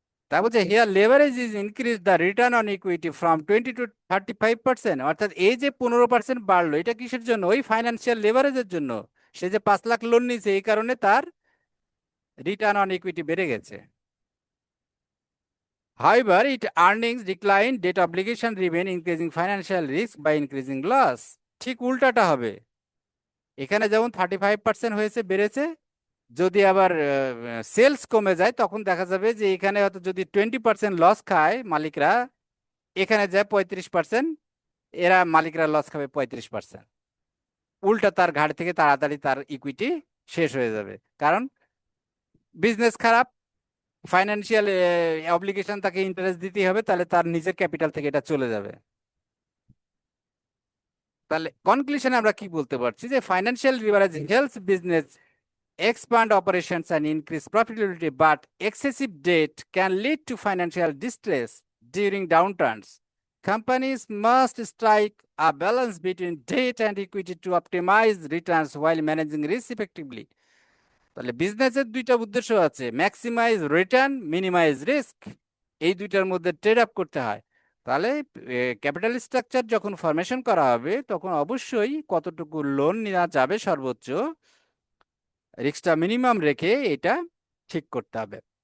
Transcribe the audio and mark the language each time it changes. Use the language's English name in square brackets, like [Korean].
[Bangla] তা বলছে [English] Here leverage is increase the return on equity from 20 to 35%। [Bangla] অর্থাৎ এই যে 15% বাড়লো, এটা কিসের জন্য? ওই ফাইন্যান্সিয়াল লেভারেজের জন্য। সে যে 5 লাখ লোন নিছে, এই কারণে তার রিটার্ন অন ইকুইটি বেড়ে গেছে। [English] However, it earnings decline, debt obligation remain, increasing financial risk by increasing loss. [Bangla] ঠিক উল্টাটা হবে। এখানে যেমন 35% হয়েছে, বেড়েছে, যদি আবার সেলস কমে যায়, তখন দেখা যাবে যে এখানে হয়তো যদি 20% লস খায় মালিকরা, এখানে যায় 35%, এরা মালিকরা লস খাবে 35%। উল্টা তার ঘাট থেকে তাড়াতাড়ি তার ইকুইটি শেষ হয়ে যাবে, কারণ বিজনেস খারাপ, ফাইন্যান্সিয়াল অব্লিগেশন, তাকে ইন্টারেস্ট দিতেই হবে, তাহলে তার নিজের ক্যাপিটাল থেকে এটা চলে যাবে। তাহলে কনক্লুশনে আমরা কি বলতে পারছি? [English] যে financial leverage helps business expand operations and increase profitability, but excessive debt can lead to financial distress during downturns. Companies must strike a balance between debt and equity to optimize returns while managing risk effectively. [Bangla] তাহলে বিজনেসের দুইটা উদ্দেশ্য আছে, maximise return, minimise risk. এই দুইটার মধ্যে trade up করতে হয়। তাহলে ক্যাপিটাল স্ট্রাকচার যখন ফরমেশন করা হবে, তখন অবশ্যই কতটুকু লোন নেওয়া যাবে সর্বোচ্চ, রিস্কটা মিনিমাম রেখে এটা ঠিক করতে হবে।